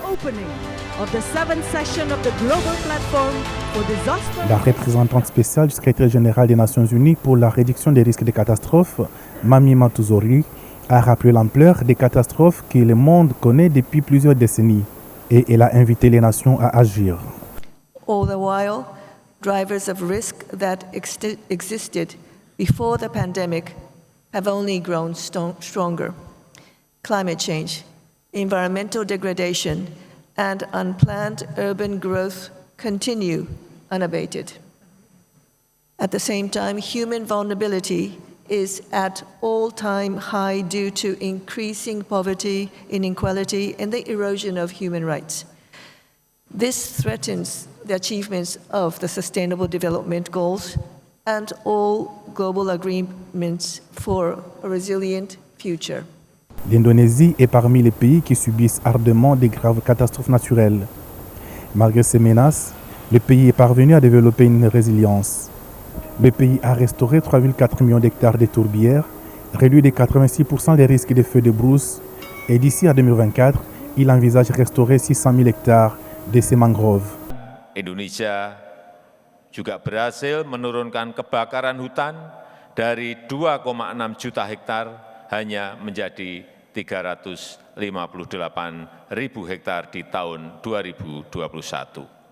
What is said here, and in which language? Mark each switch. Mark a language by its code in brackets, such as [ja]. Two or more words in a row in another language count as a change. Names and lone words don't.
[fr] La représentante spéciale du secrétaire général des Nations Unies pour la réduction des risques de catastrophes, Mami Matuzori, a rappelé l'ampleur des catastrophes que le monde connaît depuis plusieurs décennies et elle a invité les nations à agir. [en] All the while, drivers of risk that existed before the pandemic have only grown stronger. Climate change, environmental degradation, and unplanned urban growth continue unabated. At the same time, human vulnerability is at all-time high due to increasing poverty, inequality, and the erosion of human rights. This threatens the achievements of the Sustainable Development Goals and all global agreements for a resilient future. [fr] L'Indonésie est parmi les pays qui subissent ardemment des graves catastrophes naturelles. Malgré ces menaces, le pays est parvenu à développer une résilience. Le pays a restauré 3,4 millions d'hectares de tourbières, réduit de 86% les risques de feux de brousse et d'ici à 2024, il envisage restaurer 600 000 hectares de ces mangroves. [id] Indonesia juga berhasil menurunkan kebakaran hutan dari 2,6 juta hektar hanya menjadi 358.000 hektar di tahun 2021.